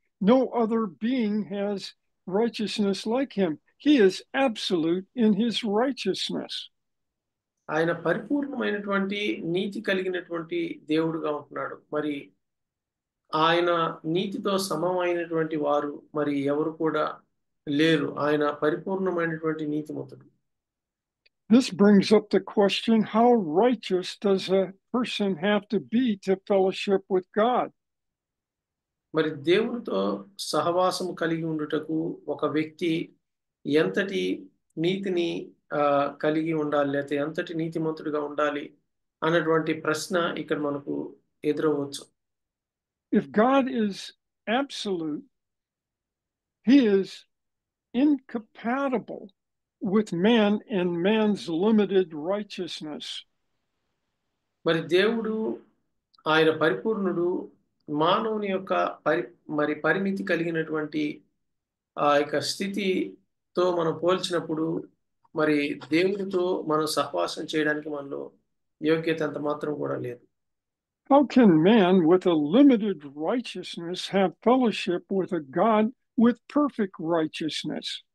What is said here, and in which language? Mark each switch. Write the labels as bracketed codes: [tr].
[en] No other being has righteousness like him. He is absolute in his righteousness. [te] ఆయన పరిపూర్ణమైనటువంటి నీతి కలిగినటువంటి దేవుడుగా ఉంటున్నాడు. మరి ఆయన నీతితో సమమైనటువంటి వారు మరి ఎవరు కూడా లేరు. ఆయన పరిపూర్ణమైనటువంటి నీతిమంతుడు. [en] This brings up the question, how righteous does a person have to be to fellowship with God? [te] మరి దేవునితో సహవాసం కలిగి ఉండుటకు ఒక వ్యక్తి ఎంతటి నీతిని కలిగి ఉండాలి, లేకపోతే ఎంతటి నీతిమంతుడిగా ఉండాలి అన్నటువంటి ప్రశ్న ఇక్కడ మనకు ఎదురవచ్చు. [en] If God is absolute, he is incompatible with man and man's limited righteousness. [te] మరి దేవుడు ఆయన పరిపూర్ణుడు, మానవుని యొక్క పరిమితి కలిగినటువంటి ఆ యొక్క స్థితితో మనం పోల్చినప్పుడు మరి దేవునితో మనం సహవాసం చేయడానికి మనలో యోగ్యత అంత మాత్రం కూడా లేదు. [en] How can man with a limited righteousness have fellowship with a God with perfect righteousness?